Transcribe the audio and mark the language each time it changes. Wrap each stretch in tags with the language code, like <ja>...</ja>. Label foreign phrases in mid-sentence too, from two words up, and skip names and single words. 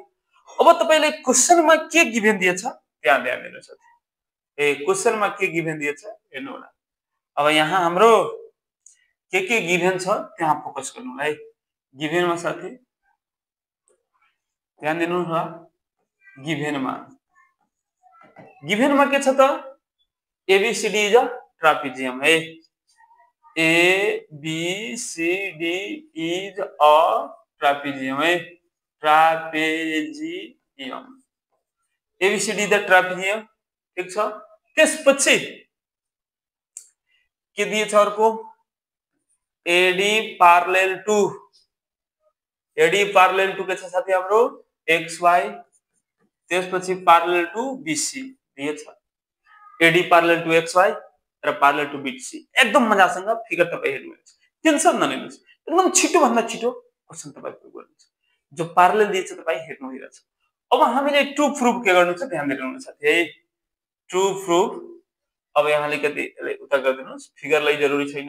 <ne>अब तपाईले क्वेशनमा के गिभन दिएछ त्यहाँ ध्यान दिनुस् साथी। क्वेशनमा के गिभन दिएछ हेर्नु होला। अब यहाँ हाम्रो के गिभन छ त्यहाँ फोकस गर्नु होला है। गिभनमा साथी ध्यान दिनु होला। गिभनमा के छ त ABCD</ne> <en>is a trapezium</en> <ne>है।</ne> <en>ABCD is a trapezium है।</en> <ne>ट्रापेजियम ABCD</ne> <en>the trapezium</en> <ne>ठीक छ।</ne> <en>त्यसपछि के दिएछ अर्को AD parallel to</en> <ne>के छ साथी हाम्रो</ne> <en>XY। त्यसपछि parallel to BC दिएछ। AD parallel to XY र parallel to BC।</en> <ne>एकदम मजासँग फिगर तपाई हेर्नुहुन्छ। टेन्सन नलिनुस्। एकदम छिटो भन्दा छिटो क्वेशन तपाई प्रुभ गर्नुहुन्छ। जो parallel दिएछ तपाई हेर्नु भइरहेछ। अब हामीले</ne> <en>to prove</en> <ne>के गर्नु छ ध्यान दिनु साथी है।</ne> <en>to prove</en> <ne>अब यहाँले कति उता गर्दिनुस् फिगरलाई जरुरी छैन।</ne>